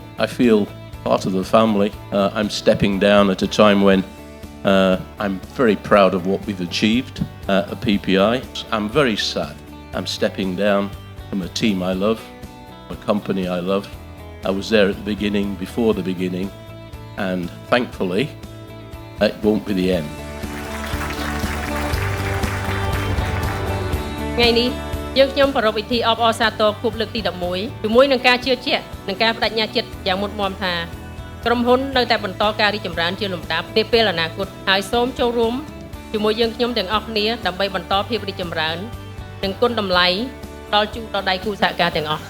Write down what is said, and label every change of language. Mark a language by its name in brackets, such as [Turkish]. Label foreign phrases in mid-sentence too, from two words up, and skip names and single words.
[English] I feel part of the family. I'm stepping down at a time when I'm very proud of what we've achieved at PPI. I'm very sad. I'm stepping down from a team I love, a company I love. I was there at the beginning, before the beginning, and thankfully, it won't be the end. [Khmer] ថ្ងៃនេះយើងខ្ញុំប្រារព្ធពិធីអបអរសាទរខួបលើកទី11ជាមួយនឹងការជឿជាក់និងការបដិញ្ញាចិត្តយ៉ាងមុតមាំថាក្រុមហ៊ុននៅតែបន្តការរីកចម្រើនជាលំដាប់នាពេលអនាគតហើយសូមចូលរួមជាមួយយើងខ្ញុំទាំងអស់គ្នាដើម្បីបន្តភាពរីកចម្រើននិងគុណតម្លៃដល់ជូនដល់ដៃគូសហការទាំងអស់